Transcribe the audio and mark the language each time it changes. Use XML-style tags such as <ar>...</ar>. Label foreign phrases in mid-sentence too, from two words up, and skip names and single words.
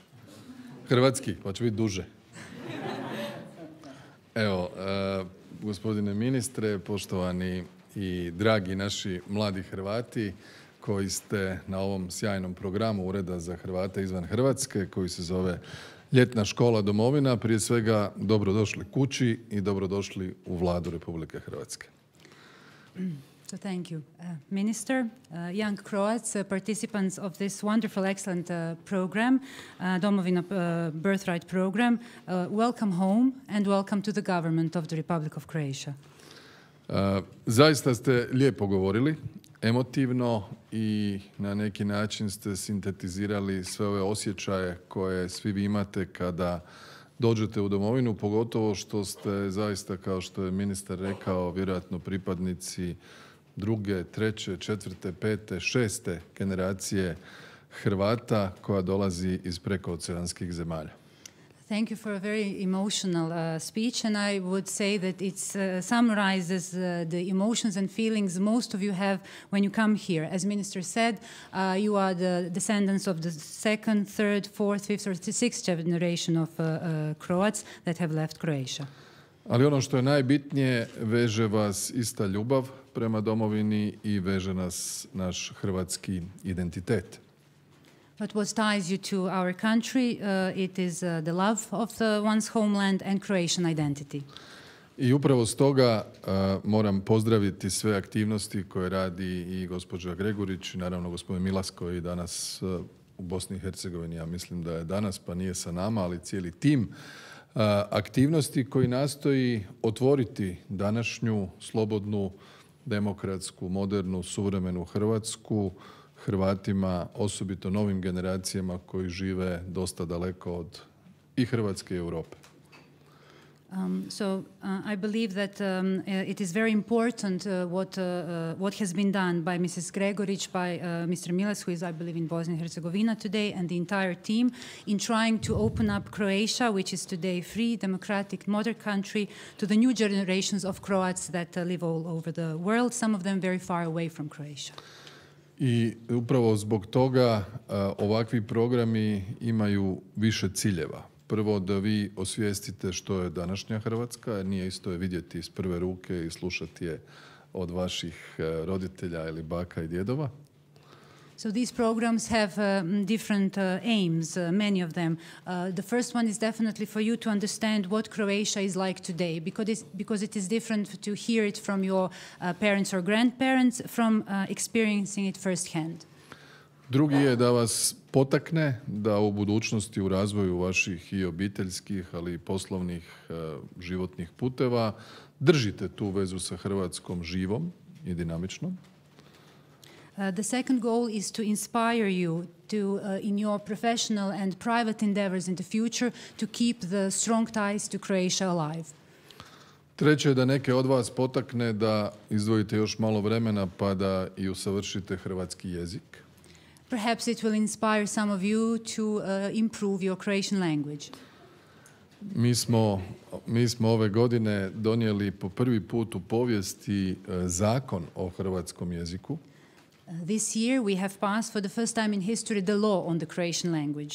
<hr>Hrvatski, pa će biti duže. Evo, gospodine ministre, poštovani i dragi naši mladi Hrvati koji ste na ovom sjajnom programu Ureda za Hrvate izvan Hrvatske, koji se zove Ljetna škola Domovina, prije svega dobrodošli kući i dobrodošli u Vladu Republike Hrvatske.</hr> <en>So thank you. Minister, young Croats, participants of this wonderful, excellent program, Domovina Birthright Program, welcome home and welcome to the government of the Republic of Croatia.</en> <hr>Zaista ste lijepo govorili, emotivno i na neki način ste sintetizirali sve ove osjećaje koje svi vi imate kada dođete u domovinu, pogotovo što ste zaista, kao što je ministar rekao, vjerojatno pripadnici druge, treće, četvrte, pete, šeste generacije Hrvata koja dolazi iz prekooceanskih zemalja.</hr> <en>Thank you for a very emotional speech, and I would say that it summarizes the emotions and feelings most of you have when you come here. As Minister said, you are the descendants of the second, third, fourth, fifth, or sixth generation of Croats that have left Croatia.</en> <hr>Ali ono što je najbitnije, veže vas ista ljubav prema domovini i veže nas naš hrvatski identitet.</hr> <en>But what ties you to our country, it is the love of one's homeland and Croatian identity.</en> <hr>I upravo stoga moram pozdraviti sve aktivnosti koje radi i gospođa Gregurić i naravno gospodin Milas koji je danas u Bosni i Hercegovini, ja mislim da je danas pa nije sa nama, ali cijeli tim aktivnosti koji nastoji otvoriti današnju slobodnu, demokratsku, modernu, suvremenu Hrvatsku Hrvatima, osobito novim generacijama koji žive dosta daleko od i Hrvatske i Europe.</hr> <en>I believe that it is very important what has been done by Mrs. Gregorić, by Mr. Milas, who is, I believe, in Bosnia and Herzegovina today, and the entire team in trying to open up Croatia, which is today free, democratic, modern country, to the new generations of Croats that live all over the world, some of them very far away from Croatia.</en> <hr>I upravo zbog toga ovakvi programi imaju više ciljeva. Prvo, da vi osvijestite što je današnja Hrvatska, jer nije isto je vidjeti iz prve ruke i slušati je od vaših roditelja ili baka i djedova.</hr> <en>So these programs have different aims, many of them. The first one is definitely for you to understand what Croatia is like today, because it is different to hear it from your parents or grandparents, from experiencing it firsthand.</en> <hr>Drugi je da vas potakne da u budućnosti u razvoju vaših i obiteljskih, ali i poslovnih životnih puteva držite tu vezu sa Hrvatskom živom i dinamičnom.</hr> <en>The second goal is to inspire you to, in your professional and private endeavors in the future, to keep the strong ties to Croatia alive.</en> <hr>Treće je da neke od vas potakne da izdvojite još malo vremena pa da i usavršite hrvatski jezik.</hr> <en>Perhaps it will inspire some of you to improve your Croatian language.</en> <hr>Mi smo ove godine donijeli po prvi put u povijesti zakon o hrvatskom jeziku.</hr> <en>This year we have passed for the first time in history the law on the Croatian language.</en>